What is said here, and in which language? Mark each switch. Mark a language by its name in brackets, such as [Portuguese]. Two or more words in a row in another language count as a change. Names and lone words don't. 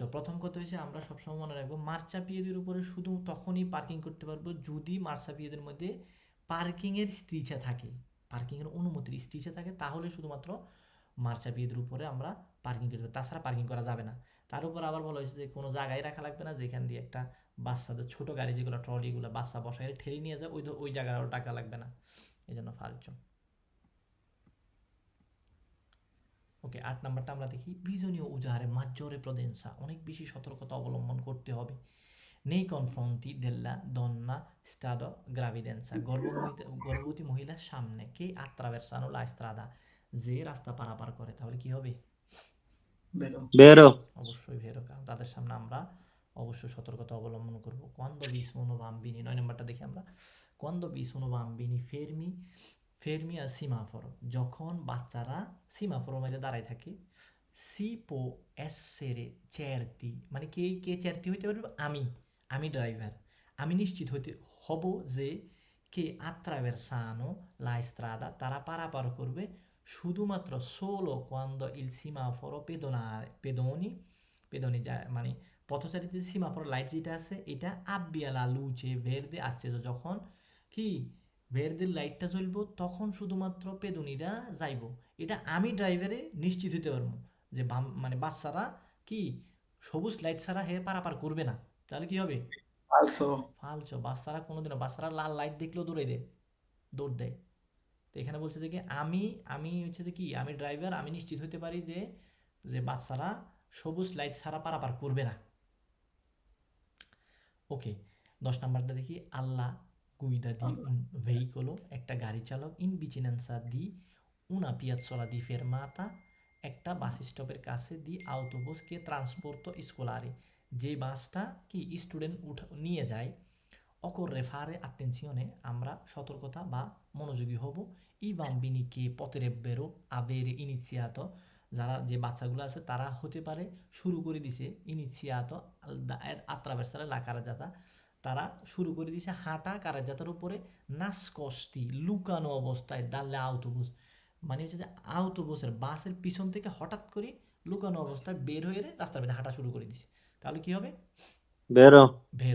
[Bangla] প্রথম কথা হচ্ছে আমরা সবসময় মনে রাখবো মার্চাপিয়েদের উপরে শুধু তখনই পার্কিং করতে পারবো যদি মার্চাপিয়েদের মধ্যে পার্কিংয়ের স্ত্রীচা থাকে, পার্কিংয়ের অনুমতির স্ত্রীচা থাকে, তাহলে শুধুমাত্র মার্চাপিয়েদের উপরে আমরা পার্কিং করতে পারি, তাছাড়া পার্কিং করা যাবে না। তার উপর আবার বলা হয়েছে যে কোনো জায়গায় রাখা লাগবে না যেখান দিয়ে একটা বাচ্চাদের ছোট গাড়ি যেগুলো ট্রলিগুলো বাচ্চা বসায় ঠেলে নিয়ে যায় ওই জায়গাটাও টাকা লাগবে না, এই জন্য ফালসো। ওকে, 8 নাম্বারটা আমরা দেখি [Italian] bisogna usare maggiore prudenza [Bangla] অনেক বেশি সতর্কতা অবলম্বন করতে হবে [Italian] nei confronti della donna stato gravidanza [Bangla] গর্ভবতী মহিলার সামনে কে [Italian] attraversano la strada [Bangla] যে রাস্তা পারাপার করে, তাহলে কি হবে? [Italian] vero, vero, [Bangla] অবশ্যই ভেরো, কারণ তাদের সামনে আমরা অবশ্যই সতর্কতা অবলম্বন করব। [Italian] quando vi sono bambini [Bangla] 9 নাম্বারটা দেখি আমরা [Italian] quando vi sono bambini fermi al semaforo [Bangla] যখন বাচ্চারা সিমাফোরের মধ্যে দাঁড়ায় থাকে [Italian] si può essere certi [Bangla] মানে কে certi হইতে পারবে? আমি ড্রাইভার, আমি নিশ্চিত হইতে হব যে কে [Italian] attraversano la strada [Bangla] তারা পারাপার করবে শুধুমাত্র [Italian] solo quando il semaforo pedoni [Bangla] মানে পথচারীদের সিমাফোর লাইট যেটা আছে এটা [Italian] abbia la luce verde [Bangla] আসছে, যখন কি ভেরদের লাইটটা জ্বলবো তখন শুধুমাত্র পেদুনিরা যাইব, এটা আমি ড্রাইভারে নিশ্চিত হতে পারবো যে মানে বাচ্চারা কি সবুজ লাইট ছাড়া হে পারাপার করবে না। তাহলে কি হবে? [Italian] falso, [Bangla] ফালছো। বাচ্চারা লাল লাইট দেখলেও দৌড় দেয়। তো এখানে বলছে যে কি আমি হচ্ছে যে কি আমি ড্রাইভার, আমি নিশ্চিত হতে পারি যে যে বাচ্চারা সবুজ লাইট ছাড়া পারাপার করবে না। ওকে, 10 নাম্বারটা দেখি [Italian] alla guida di un veicolo [Bangla] একটা গাড়ি চালক [Italian] in vicinanza di una piazzola di fermata [Bangla] একটা বাস স্টপের কাছে দি [Italian] autobus che trasporto scolare [Bangla] যে বাসটা কি স্টুডেন্ট নিয়ে যায় [Italian] occorre fare attenzione [Bangla] আমরা সতর্কতা বা মনোযোগী হব [Italian] i bambini che potrebbero avere iniziato [Bangla] যারা যে বাচ্চাগুলো আছে তারা হতে পারে শুরু করে দিছে [Italian] iniziato attraversare la carreggiata [Bangla] তারা শুরু করে দিয়েছে হাঁটা কারাজাতার উপরে নাসকষ্টি লুকানো অবস্থায় [Italian] dalle autobus [Bangla] মানে হচ্ছে যে আউটোবুসের বাসের পিছন থেকে হঠাৎ করে লুকানো অবস্থায় বের হয়ে রাস্তার মধ্যে হাঁটা শুরু করে দিছে, তাহলে কি হবে? [Italian] vero, [Bangla] ভেরো।